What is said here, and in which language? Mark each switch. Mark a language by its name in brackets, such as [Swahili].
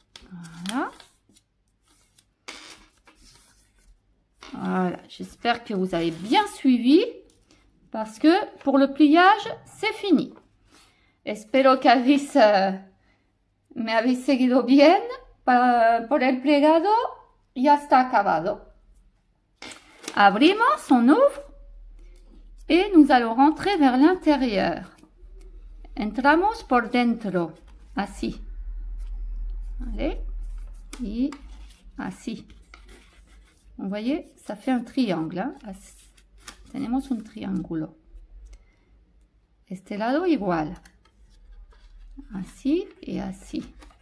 [French] Voilà. Voilà, j'espère que vous avez bien suivi parce que pour le pliage, c'est fini. [Spanish] Espero que me habéis seguido bien. Por el plegado ya está acabado. Abrimos, [French] on ouvre et nous allons rentrer vers l'intérieur. [Spanish] Entramos por dentro, así. [French] Allez, et [Spanish] así. [French] Vous voyez, ça fait un triangle. Hein? [Spanish] Tenemos un triángulo. Este lado igual. Así [French] et [Spanish] así.